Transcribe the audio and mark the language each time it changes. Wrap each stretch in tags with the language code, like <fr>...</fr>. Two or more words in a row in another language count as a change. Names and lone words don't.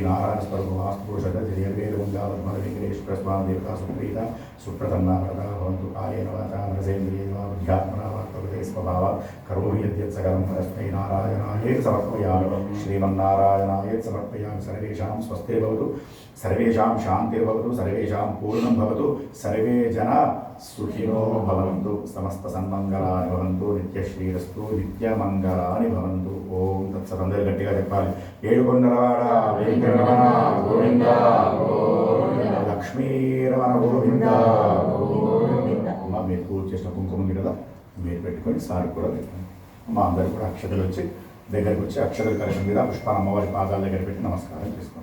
<sa>श्रीनारायणस्वरूपवास्तुपुरुषदधिर्वेदवङ्गावद्मलवेङ्कटेश्वरस्वामी देवता सुप्रीता सुप्रसन्ना वरदा भवन्तु कायेन वाचा मनसेन्द्रियेण वा बुद्ध्यात्मना वा प्रकृते स्वभावा करोमि यद्यत् सकलं परस्मै नारायणायेति समर्पयामि श्रीमन्नारायणायेति समर्पयामि. सर्वेषां स्वस्तिर्भवतु, सर्वेषां शान्तिर्भवतु, सर्वेषां पूर्णं भवतु, सर्वे जना सुखिनो भवन्तु, समस्त सन्मङ्गलानि भवन्तु, नित्यश्रीरस्तु, नित्यमङ्गलानि भवन्तु. ओम तत्सत्.</sa> <te>అందరూ గట్టిగా చెప్పాలి. ఏడుకొండలవాడ వెంకటరమణ గోవింద గోవింద, లక్ష్మీరమణ గోవింద గోవింద. అమ్మ మీరు పూజ చేసిన కుంకుమ గిడలా మీరు పెట్టుకొని సార్ కూడా పెట్టుకోండి. మా అందరు కూడా అక్షతలు వచ్చి దగ్గరికి వచ్చి అక్షతలు కలశం మీద పుష్పాన్ని అమ్మవారి పాదాల దగ్గర పెట్టి నమస్కారం చేసుకోండి.</te>